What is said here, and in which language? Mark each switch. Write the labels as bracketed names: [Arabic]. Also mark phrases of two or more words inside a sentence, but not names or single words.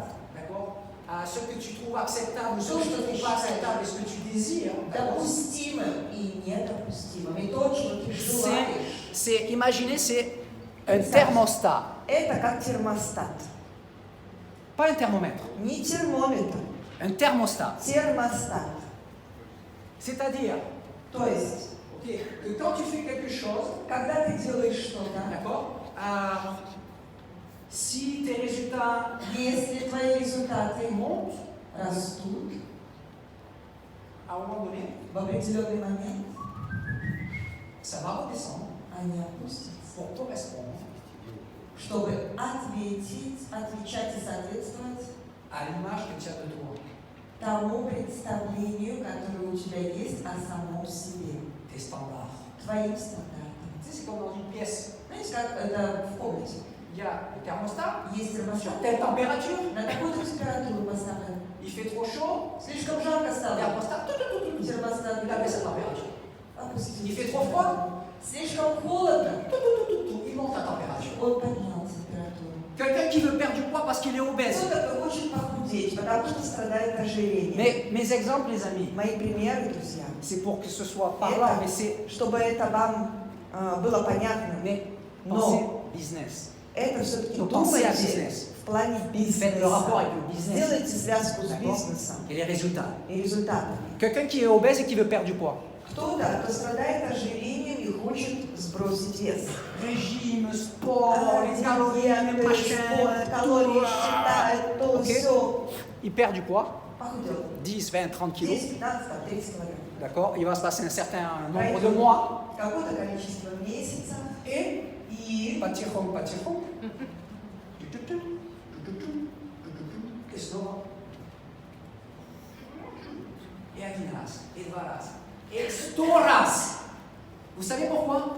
[French] d'accord? Ce que tu trouves acceptable, ce que tu ne trouves pas acceptable, et ce que tu désires, d'accord? [Russian] допустимым и недопустимым. И то, чего ты желаешь. [French] Imaginez, c'est un thermostat, [Russian] Это как термостат. [French] pas un thermomètre, [Russian] Не термометр, [French] un thermostat. [Russian] термостат. [French] C'est-à-dire, [Russian] То есть, [French] ok, que quand tu fais quelque chose, [Russian] когда ты делаешь что-то, [French] d'accord? Si tes résultats [Russian] если твои результаты [French] montent, [Russian] растут [French] à un moment donné, [Russian] в определенный момент, [French] ça va redescendre [Russian] они опустятся. [French] pour correspondre [Russian] Чтобы ответить, отвечать и соответствовать [French] à l'image que tu as de toi. [Russian] тому представлению, которое у тебя есть о самом себе, [French] Tes standards. [Russian] твоим стандартам. [French] Tu sais, c'est comme dans une pièce. [Russian] Знаете, как это в комнате? [French] Il y a le thermostat, [Russian] Есть [French] sur [Russian] термостат, [French] telle température, [Russian] на такую-то температуру поставлен. [French] il fait trop chaud, [Russian] Слишком жарко [French] le [Russian] стало. [French] thermostat, [Russian] Термостат [French] il a baissé la température. [Russian] опустил. [French] Il fait trop froid, [Russian] Слишком холодно. [French] il monte la température. [Russian] Он поднял температуру. [French] Quelqu'un qui veut perdre du poids parce qu'il est obèse. [Russian] Кто-то хочет похудеть, потому что страдает ожирением. [French] Mais mes exemples, les amis, [Russian] Мои примеры, друзья, [French] c'est pour que ce soit parlant, mais c'est [Russian] чтобы это вам было понятно. [French] mais [Russian] Но [French] pensez business. [Russian] это все-таки [French] Donc, pensez à [Russian] думайте [French] business. [Russian] в плане [French] Faites le rapport avec [Russian] бизнеса. [French] le business. [Russian] Сделайте связку с [French] D'accord? [Russian] бизнесом [French] Et les résultats. [Russian] и результатами. [French] Quelqu'un qui est obèse et qui veut perdre du poids. [Russian] Кто-то, кто страдает ожирением и хочет сбросить вес. [French] Régime, sport, les calories, les machins, [Russian] калории считает, то [French] Ok. [Russian] все. [French] il perd du poids, [Russian] Похудел. [French] 10, 20, 30 kilos. [Russian] 10, 15, там, 30 килограмм. [French] D'accord? Il va se passer un certain nombre de mois. [Russian] Какое-то количество месяцев. [French] Et [Russian] И потихоньку. Et снова. Et один раз, et два раза, et 100 раз. [French] Vous savez pourquoi?